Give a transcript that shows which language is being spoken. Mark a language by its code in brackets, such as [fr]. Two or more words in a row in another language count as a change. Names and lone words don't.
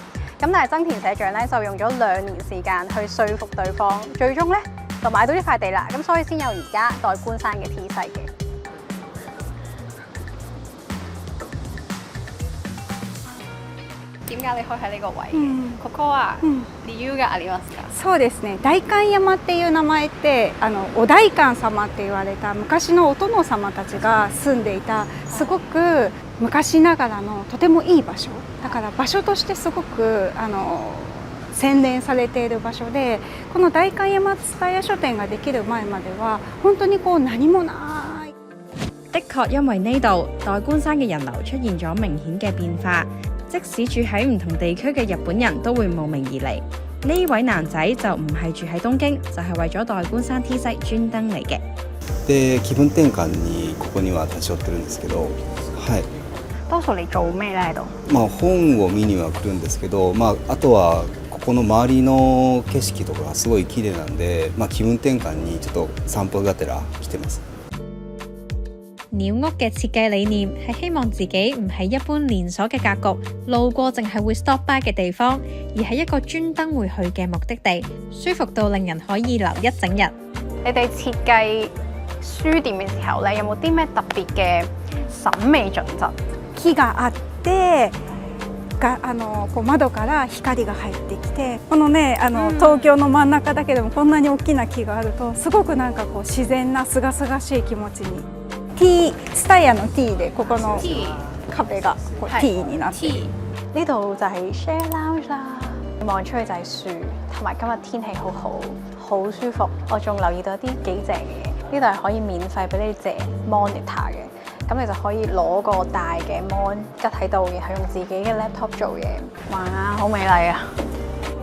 [yue] 咁但係增田社長咧就用咗2年時間去說服對方，最終咧就買到呢塊地啦。咁所以先有而家代官山嘅 T 勢嘅。點解你可以喺呢個位嘅？ [ja] ここは理由がありますか？そうですね。代官山っていう名前ってお代官様って言われた昔のお殿様たちが住んでいたすごく昔ながらのとてもいい場所。だから場所としてすごく洗練されている場所で、この代官山蔦屋書店ができる前までは本當に何もない。 [yue] 的確，因為呢度代官山嘅人流出現咗明顯嘅變化。即使住喺唔同地區嘅日本人都會慕名而嚟。呢位男仔就唔係住喺東京，就係為咗代官山 T 西專登嚟嘅。 [ja] で気分転換にここには立ち寄ってるんですけど、はい。 [yue] 多數嚟做咩咧喺度？ [ja] 本を見には来るんですけど、あとはここの周りの景色とかがすごい綺麗なんで、気分転換にちょっと散歩がてら来てます。 [yue] 鳥屋嘅設計理念係希望自己唔係一般連鎖嘅格局，路過淨係會 [en] stop by [yue] 嘅地方，而係一個專登會去嘅目的地，舒服到令人可以留一整日。你哋設計書店嘅時候咧，有冇啲咩特別嘅審美準則？ [ja] 木があって窓から光が入ってきて、このね東京の真ん中だけでもこんなに大きな木があるとすごく自然なすがすがしい気持ちに。T スタイヤの T でここの壁がT になってる。 [yue] 呢度就係 [en] share lounge [yue] 啦，望出去就係樹，同埋今日天氣好好，好舒服。我仲留意到一啲幾正嘅嘢，呢度係可以免費俾你借 monitor 嘅，咁你就可以攞個大嘅 mon 吉喺度，然後用自己嘅 laptop 做嘢。哇，好美麗啊！